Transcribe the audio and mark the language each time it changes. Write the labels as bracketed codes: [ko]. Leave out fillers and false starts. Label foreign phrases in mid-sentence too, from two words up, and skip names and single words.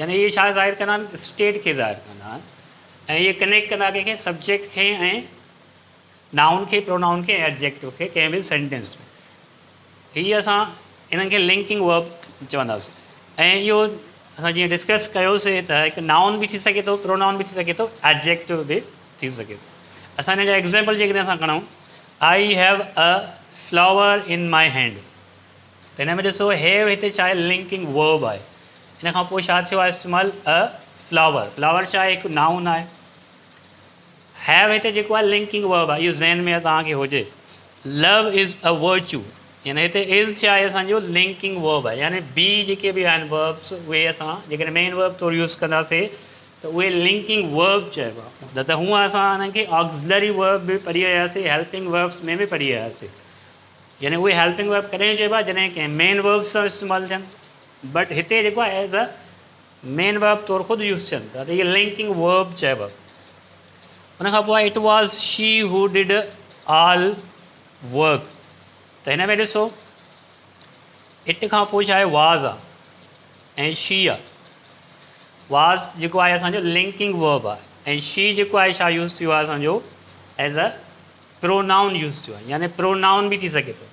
[sd] यानी इहे छा ज़ाहिर कंदा आहिनि स्टेट खे ज़ाहिर कंदा आहिनि ऐं इहे कनेक्ट कंदा कंहिंखे सब्जेक्ट खे ऐं नाउन खे, प्रोनाउन खे, एडजेक्टिव खे कंहिं बि सेंटेंस में। हीअ असां इन्हनि खे [en] linking verb [sd] चवंदासीं। ऐं इहो असां जीअं डिस्कस कयोसीं त हिकु नाउन बि थी सघे थो, प्रोनाउन बि थी सघे थो, एडजेक्टिव बि थी सघे थो। असां हिन जा एग्ज़ाम्पल जेकॾहिं असां खणूं, [en] I have a flower in my hand, [sd] त हिन में ॾिसो हैव हिते छा आहे, [en] linking verb [sd] आहे। हिन खां पोइ छा थियो आहे इस्तेमालु, [en] a flower. [sd] फ्लावर छा आहे, हिकु नाउन आहे। हैव हिते जेको आहे [en] linking verb [sd] आहे, इहो ज़हन में तव्हांखे हुजे। [en] love is a virtue, [sd] यानी हिते इज़ छा आहे असांजो [en] linking verb [sd] आहे, यानी बी जेके बि आहिनि वर्ब्स उहे असां जेकॾहिं [en] main verb [sd] तौरु यूज़ कंदासीं त उहे [en] linking verb [sd] चइबो आहे। न त हूअं असां हिननि खे [en] auxiliary verb [sd] बि पढ़ी आयासीं, [en] helping verbs [sd] में बि पढ़ी आयासीं। यानी उहे [en] helping verb [sd] कॾहिं चइबो आहे, जॾहिं कंहिं [en] main verb [sd] सां इस्तेमालु थियनि। बट हिते जेको आहे [en] as a main verb [sd] तौरु ख़ुदि यूज़ थियनि था, त इहे [en] linking verb [sd] चइबो आहे। हुन खां पोइ [en] it was she who did all work, [sd] त हिन में ॾिसो इट खां पोइ छा आहे वाज़ आहे ऐं शी आहे। वाज़ जेको आहे असांजो [en] linking verb [sd] आहे, ऐं शी जेको आहे छा यूज़ थियो आहे असांजो [en] as a pronoun [sd] यूज़ थियो आहे, यानी प्रोनाउन बि थी सघे थो।